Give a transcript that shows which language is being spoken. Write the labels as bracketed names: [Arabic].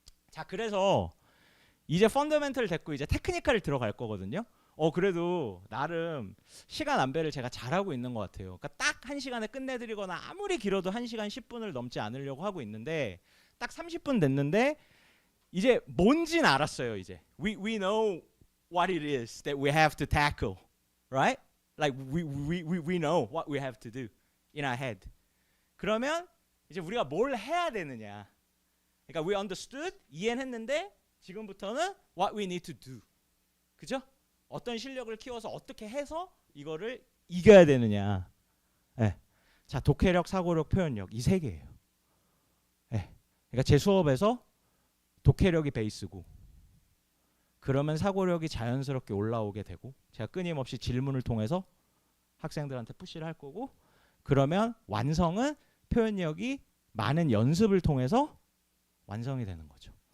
[Korean] 자, 그래서 이제 펀더멘털 됐고 이제 테크니컬을 들어갈 거거든요. 그래도 나름 시간 안배를 제가 잘하고 있는 것 같아요. 그러니까 딱 1시간에 끝내드리거나 아무리 길어도 1시간 10분을 넘지 않으려고 하고 있는데 딱 30분 됐는데 이제 뭔진 알았어요. 이제 [English] we know what it is that we have to tackle, right? Like we know what we have to do in our head. [Korean] 그러면 이제 우리가 뭘 해야 되느냐. 그러니까 [English] we understood, [Korean] 이해했는데 지금부터는 [English] what we need to do. [Korean] 그죠? 어떤 실력을 키워서 어떻게 해서 이거를 이겨야 되느냐. 네. 자, 독해력, 사고력, 표현력 이 세 개예요. 네. 그러니까 제 수업에서 독해력이 베이스고 그러면 사고력이 자연스럽게 올라오게 되고 제가 끊임없이 질문을 통해서 학생들한테 푸시를 할 거고 그러면 완성은 표현력이 많은 연습을 통해서 완성이 되는 거죠.